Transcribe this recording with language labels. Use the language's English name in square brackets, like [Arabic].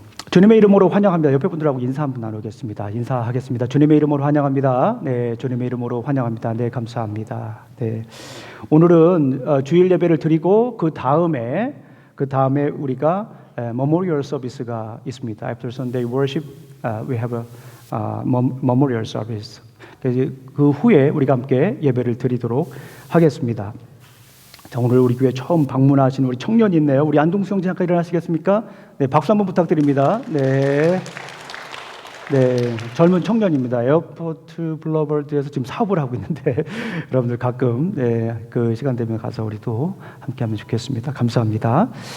[Korean] 주님의 이름으로 환영합니다. 옆에 분들하고 인사 한번 나누겠습니다. 인사하겠습니다. 주님의 이름으로 환영합니다. 네, 주님의 이름으로 환영합니다. 네, 감사합니다. 네, 오늘은 주일 예배를 드리고 그 다음에 우리가 Memorial Service가 있습니다. [English] After Sunday Worship, we have a Memorial Service. [Korean] 그 후에 우리가 함께 예배를 드리도록 하겠습니다. 자, 오늘 우리 교회 처음 방문하신 우리 청년이 있네요. 우리 안동수 형 잠깐 일어나시겠습니까? 네, 박수 한번 부탁드립니다. 네, 젊은 청년입니다. 에어포트 블러버드에서 지금 사업을 하고 있는데 여러분들 가끔 그 시간 되면 가서 우리도 함께하면 좋겠습니다. 감사합니다.